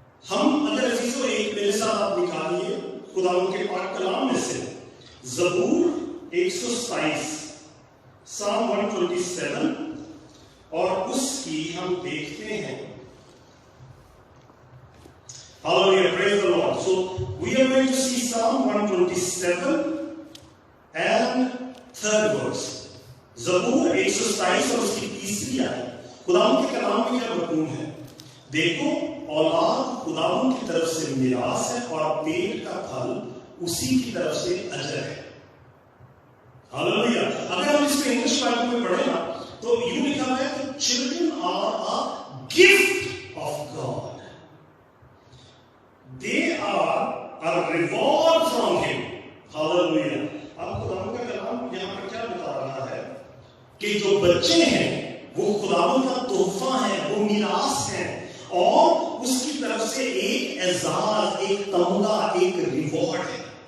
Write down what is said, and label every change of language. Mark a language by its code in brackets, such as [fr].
[ur] ہم اگر عزیزو ایک میرے ساتھ آپ نکالیے خدا ان کے پاک کلام میں سے زبور 127 Psalm 127 اور اس کی ہم دیکھتے ہیں. [en] Hallelujah, praise the Lord. So we are going to see Psalm 127 and third verse. [ur] زبور 127 اور اس کی تیسری آیت. خداوند کے کلام میں کیا مضمون ہے؟ دیکھو, اولاد خداوند کی طرف سے میراث ہے اور پیٹ کا پھل اسی کی طرف سے اجر ہے. ہاللیلویا. اگر ہم اس کو انگلش بائبل میں پڑھیں نا تو یوں لکھا ہوا ہے کہ [en] children are a gift of God. They are a reward from Him. Hallelujah. [ur] اب خداوند کا کلام یہاں پر کیا بتا رہا ہے کہ جو بچے ہیں وہ خداوند کا تحفہ ہے, وہ میراث ہے اور اس کی طرف سے ایک اعزاز, ایک تمغہ, ایک ریوارڈ ہے.